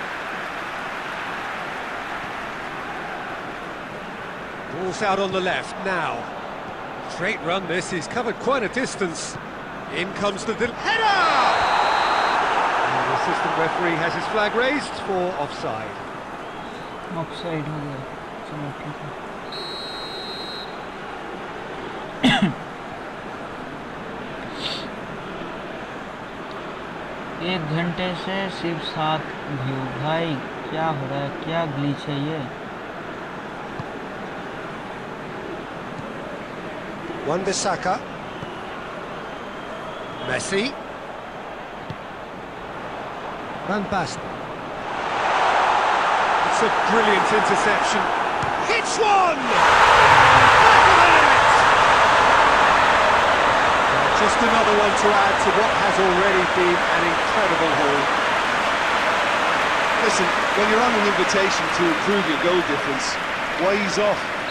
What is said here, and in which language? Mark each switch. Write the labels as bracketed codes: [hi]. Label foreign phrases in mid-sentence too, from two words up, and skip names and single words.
[en] Ball's out on the left now. Straight run this, he's covered quite a distance. In comes the header! And the assistant referee has his flag raised for offside. [hi] ऑफसाइड हो गया, चलो ठीक है। एक घंटे से सिर्फ 7 व्यू। भाई क्या हो रहा है, क्या ग्लिच है ये? [en] Wan-Bissaka. Messi. Van Basten. It's a brilliant interception. Hits one! Back of the net! Just another one to add to what has already been an incredible haul. Listen, when you're on an invitation to improve your goal difference, why he's off?